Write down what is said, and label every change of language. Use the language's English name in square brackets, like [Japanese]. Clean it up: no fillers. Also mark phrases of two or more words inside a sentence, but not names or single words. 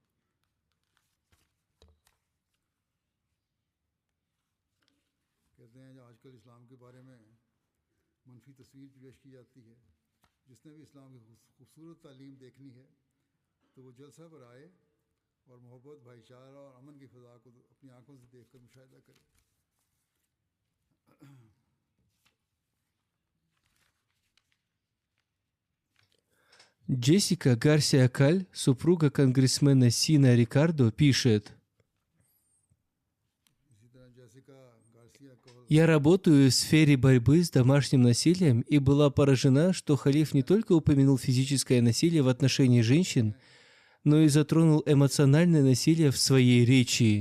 [Urdu] کہتے ہیں جو آج کل اسلام کے بارے میں منفی تصویر پیش کی جاتی ہے، جس نے بھی اسلام کی خوبصورت تعلیم دیکھنی ہے تو وہ جلسہ پر آئے اور محبت، بھائی چارہ اور امن کی فضا کو اپنی آنکھوں سے دیکھ کر مشاہدہ کریں. [Russian] Джессика Гарсия Каль, супруга конгрессмена Сина Рикардо, пишет: «Я работаю в сфере борьбы с домашним насилием и была поражена, что халиф не только упомянул физическое насилие в отношении женщин, но и затронул эмоциональное насилие в своей речи.